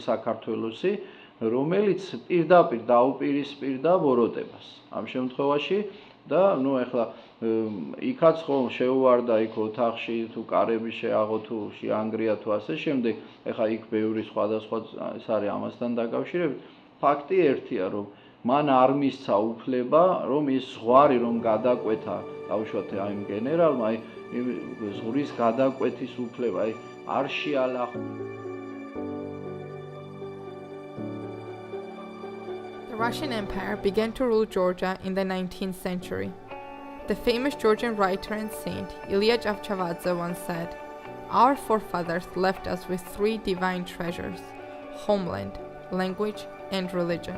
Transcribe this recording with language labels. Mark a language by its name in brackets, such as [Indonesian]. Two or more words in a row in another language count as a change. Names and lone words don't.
[Georgian] საქართველოსი რომელიც პირდაპირ დაუპირისპირდა ბოროტებას ამ შემთხვევაში და ნუ ახლა იქაც ხომ შეუვარდა იქ ოთახში თუ კარები შეაღო თუ შეანგრია თუ ასე შემდეგ ახლა იქ ბევრი სხვადასხვა ეს არის ამასთან დაკავშირებით ფაქტი ერთია რომ მან არ მისცა უფლება რომ ის ზღვარი რომ გადაკვეთა დავუშვათ აი იმ გენერალმა აი ზღვის გადაკვეთის უფლება აი არ შეალახა. [English] The Russian Empire began to rule Georgia in the 19th century. The famous Georgian writer and saint Ilya Chavchavadze once said, "Our forefathers left us with three divine treasures: homeland, language, and religion.